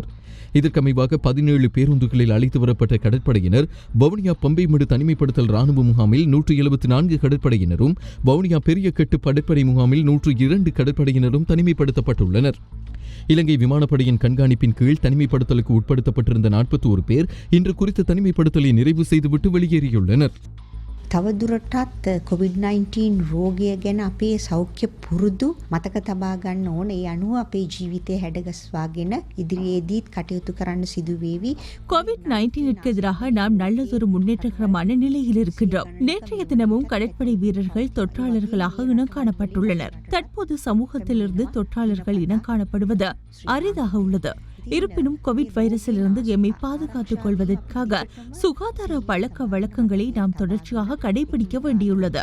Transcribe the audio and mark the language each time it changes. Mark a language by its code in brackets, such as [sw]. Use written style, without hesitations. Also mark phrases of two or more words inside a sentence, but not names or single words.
[ta] இதற்கமைவாக 17 பேருந்துகளில் அழைத்து வரப்பட்ட கடற்படையினர் வவுனியா பம்பைமடு தனிமைப்படுத்தல் ராணுவ முகாமில் 174 கடற்படையினரும், வவுனியா பெரியகெட்டு கடற்படை முகாமில் 102 கடற்படையினரும் தனிமைப்படுத்தப்பட்டுள்ளனர். இலங்கை விமானப்படையின் கண்காணிப்பின் கீழ் தனிமைப்படுத்தலுக்கு உட்படுத்தப்பட்டிருந்த 41 பேர் இன்று குறித்த தனிமைப்படுத்தலை நிறைவு செய்துவிட்டு வெளியேறியுள்ளனர். [si] තවදුරටත් COVID-19 රෝගය ගැන අපේ සෞඛ්‍ය පුරුදු මතක තබා ගන්න ඕන. ඒ අනුව අපේ ජීවිතය හැඩගස්වාගෙන ඉදිරියේදීත් කටයුතු කරන්න සිදු වේවි. [ta] COVID-19ற்கு எதிராக நாம் நல்லதொரு முன்னேற்றகரமான நிலையில் இருக்கின்றோம். நேற்றைய தினமும் கடற்படை வீரர்கள் தொற்றாளர்களாக இனம் காணப்பட்டுள்ளனர். தற்போது சமூகத்திலிருந்து தொற்றாளர்கள் இனம் காணப்படுவது அரிதாக உள்ளது. இருப்பினும் கோவிட் வைரஸிலிருந்து எம்மை பாதுகாத்துக் கொள்வதற்காக சுகாதார பழக்க வழக்கங்களை நாம் தொடர்ச்சியாக கடைபிடிக்க வேண்டியுள்ளது.